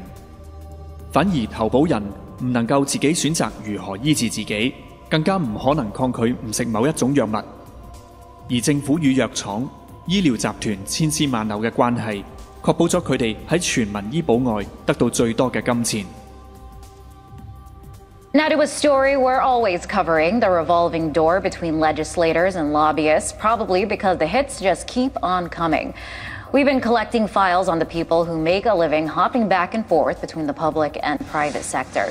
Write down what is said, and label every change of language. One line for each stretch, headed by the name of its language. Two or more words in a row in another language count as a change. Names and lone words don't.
Cantonese: 反而投保人唔能夠自己選擇如何醫治自己，更加唔可能抗拒唔食某一種藥物。而政府與藥廠、醫療集團千絲萬縷嘅關係，確保咗佢哋喺全民醫保外得到最多嘅金錢。
English: Now to a story we're always covering, the revolving door between legislators and lobbyists, probably because the hits just keep on coming. We've been collecting files on the people who make a living hopping back and forth between the public and private sector.